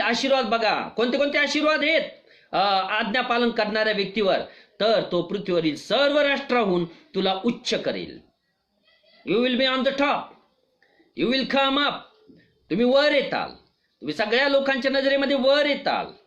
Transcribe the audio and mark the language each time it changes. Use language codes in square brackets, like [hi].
[mr] आशीर्वाद बघा कोणते कोणते आशीर्वाद आहेत आज्ञा पालन करणाऱ्या व्यक्तीवर. तर तो पृथ्वीवरील सर्व राष्ट्राहून तुला उच्च करेल. [en] You will be on the top, you will come up. [mr] तुम्ही वर येताल, तुम्ही सगळ्या लोकांच्या नजरेमध्ये वर येताल.